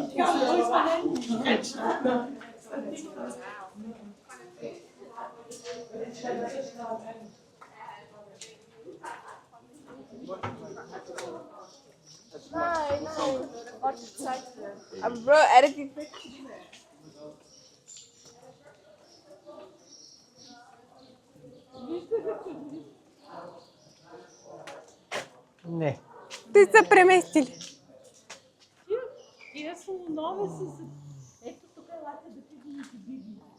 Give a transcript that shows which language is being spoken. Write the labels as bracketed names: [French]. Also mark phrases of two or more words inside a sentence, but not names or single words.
[German] Nein, warte, ich zeig dir. Aber Bro, editing. [Bulgarian] Не. Те са преместили. Тия слонове са... Ето тук елате да ти видите биби.